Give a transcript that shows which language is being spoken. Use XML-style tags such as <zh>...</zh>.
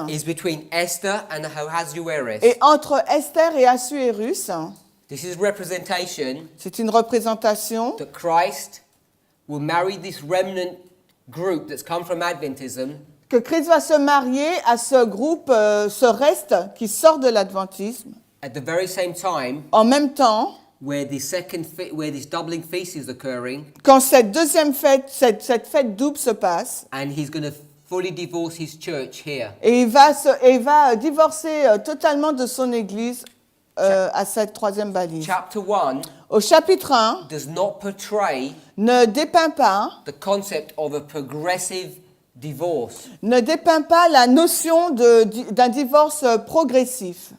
<en>is between Esther and Ahasuerus.</en> <fr>est entre Esther et Assuérus.</fr> <en>This is representation</en> <fr>C'est une représentation</fr> <en>that Christ will marry this remnant group that's come from Adventism</en> <fr>que Christ va se marier à ce groupe, ce reste qui sort de l'adventisme,</fr> <en>at the very same time</en> <fr>en même temps,</fr> <en>where where this doubling feast is occurring,</en> <fr>quand cette deuxième fête, cette fête double se passe,</fr> <en>and he's going to fully divorce his church here.</en> <fr>et il va divorcer totalement de son église à cette troisième balise.</fr> <en>Chapter 1</en> <fr>Au chapitre 1,</fr> <en>does not portray</en> <fr>ne dépeint pas</fr> <en>of a progressive divorce.</en> <fr>ne dépeint pas la notion d'un divorce progressif.</fr>